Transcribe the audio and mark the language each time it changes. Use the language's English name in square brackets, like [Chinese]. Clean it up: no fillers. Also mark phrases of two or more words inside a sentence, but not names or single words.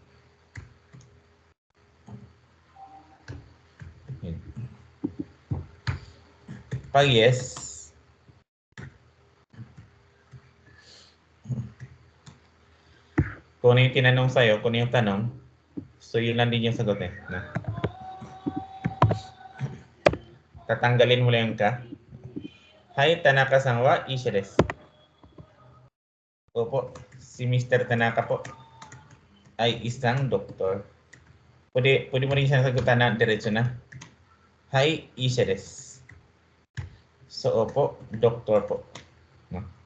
[Filipino] Pag yes, kung ano yung tinanong sa'yo, kung ano yung tanong, so yun lang din yung sagot eh. No? Tatanggalin mo lang yung ka. [Japanese] はい、田中さんは医師です. [Filipino] Opo, si Mr. Tanaka po ay isang doktor. Pwede mo rin siyang sagutan na diretso na. [Japanese] はい、医師です. [Filipino] So, opo, doktor po. No?